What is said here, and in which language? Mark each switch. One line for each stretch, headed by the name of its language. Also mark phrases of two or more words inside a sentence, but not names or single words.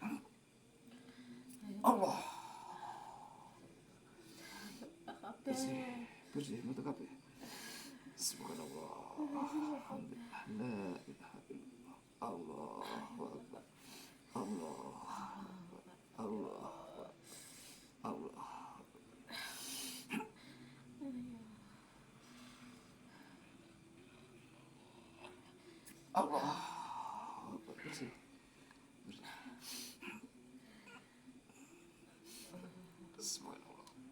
Javanese: Allah. Bersih, mata kabeh.
Arabic: سبحان الله. الحمد لله. لا إله إلا الله. الله أكبر. Allah. Allah.
Javanese: Bersih. Subhanallah.